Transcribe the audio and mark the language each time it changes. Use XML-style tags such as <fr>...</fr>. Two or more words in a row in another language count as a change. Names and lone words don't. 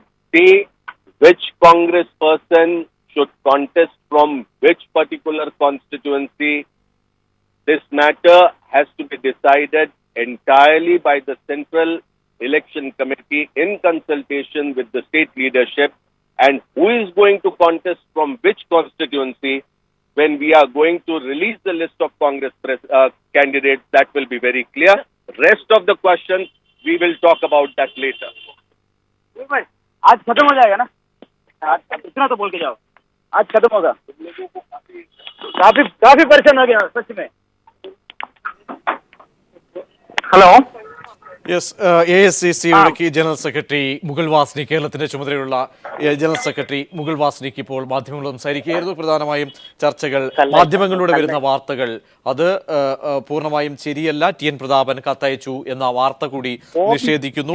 <en>Say which Congress person should contest from which particular constituency, this matter has to be decided entirely by the Central Election Committee in consultation with the state leadership, and who is going to contest from which constituency when we are going to release the list of Congress candidates, that will be very clear. Rest of the questions, we will talk about that later.</en> <hi>भाई आज खत्म हो जाएगा ना, आज इतना तो बोल के जाओ, आज खत्म होगा। काफी परेशान हो गया सच में। हेलो</hi> <ml>യെസ് AICC ഇടുക്കി ജനറൽ സെക്രട്ടറി മുകുൾ വാസ്നി, കേരളത്തിന്റെ ചുമതലയുള്ള ജനറൽ സെക്രട്ടറി മുകുൾ വാസ്നിക്ക് ഇപ്പോൾ മാധ്യമങ്ങളോട് സംസാരിക്കുകയായിരുന്നു. പ്രധാനമായും ചർച്ചകൾ, മാധ്യമങ്ങളിലൂടെ വരുന്ന വാർത്തകൾ അത് പൂർണ്ണമായും ശരിയല്ല. TN പ്രതാപൻ കത്തയച്ചു എന്ന വാർത്ത കൂടി നിഷേധിക്കുന്നു.</ml>